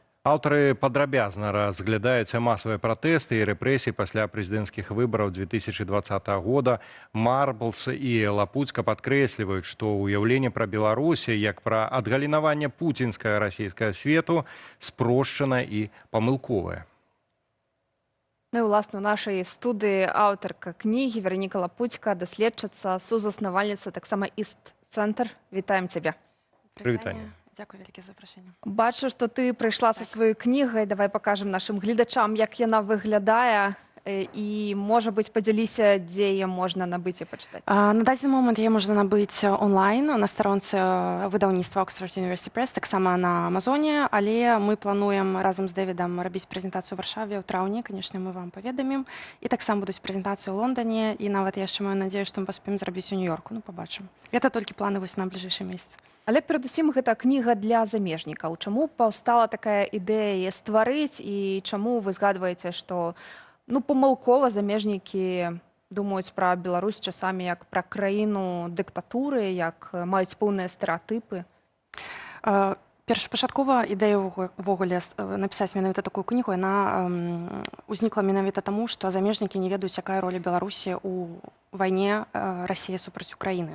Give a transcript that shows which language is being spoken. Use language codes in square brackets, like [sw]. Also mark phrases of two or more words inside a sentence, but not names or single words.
[be] Аўтары падрабязна разглядаюць масавыя пратэсты і рэпрэсіі пасля прэзідэнцкіх выбараў 2020 года. Марблс і Лапуцька падкрэсліваюць, што ўяўленне пра Беларусі як пра адгалінаванне пуцінскага расійскага свету спрошчана і памылковае. [uk] Ну і, власне, у нашій студії авторка книги Вероніка Лапутька, дослідчиця, сузаснавальниця, так само Іст-центр. Вітаємо тебе. Привітання. Дякую велике за запрошення. Бачу, що ти прийшла зі своєю книгою. Давай покажемо нашим глядачам, як вона виглядає. І, може бути, поділися, де її можна набити і почитати. На даний момент її можна набити онлайн на сторонці видавництва Oxford University Press, так само на Амазоні, але ми плануємо разом з Девідом робити презентацію в Варшаві у травні, звісно, ми вам повідомимо. І так само будуть презентації у Лондоні, і навіть я ще маю надію, що ми поспіємо зробити у Нью-Йорку, ну, побачимо. Це тільки плани на ближайший місяць. [be] Але передусім гэта кніга для замежнікаў. Чаму паўстала такая ідэя стварыць і чаму вы згадваеце, што памылкова замежнікі думаюць пра Беларусь часамі як пра краіну дыктатуры, як маюць поўныя стэрэатыпы? Першапачаткова ідэя ўвогуле напісаць менавіта такую кнігу, яна ўзнікла менавіта таму, што замежнікі не ведаюць, якая роля Беларусі ў вайне Расіі супраць Украіны.